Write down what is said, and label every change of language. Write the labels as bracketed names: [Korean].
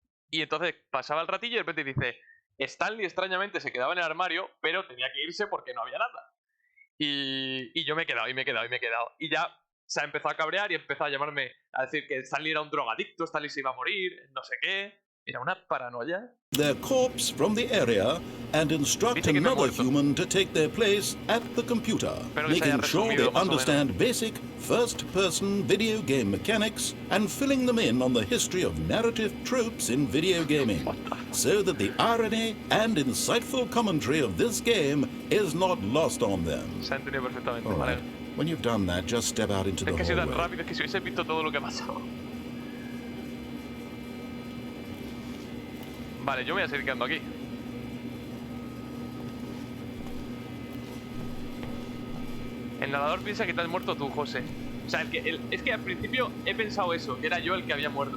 [Spanish] Y entonces pasaba el ratillo y de repente dice, Stanley extrañamente se quedaba en el armario, pero tenía que irse porque no había nada. Y yo me he quedado, y me he quedado, y me he quedado. Y ya se ha empezado a cabrear y empezó a llamarme a decir que Stanley era un drogadicto, Stanley se iba a morir, no sé qué. Era una paranoia. [English] Their corpse from the area and instruct another human to take their place at the computer, making sure they understand basic first-person video game mechanics and filling them in on the history of narrative tropes in video gaming, so that the irony and insightful commentary of this game is not lost on them. [Spanish] Se ha entendido perfectamente, [English] All right. When you've done that, just step out into the hallway. [Spanish] Es que ha sido tan rápido, es que si hubiese visto todo lo que ha pasado. Vale, yo me voy a seguir quedando aquí. El narrador piensa que te has muerto tú, José. O sea, es que al principio he pensado eso, que era yo el que había muerto.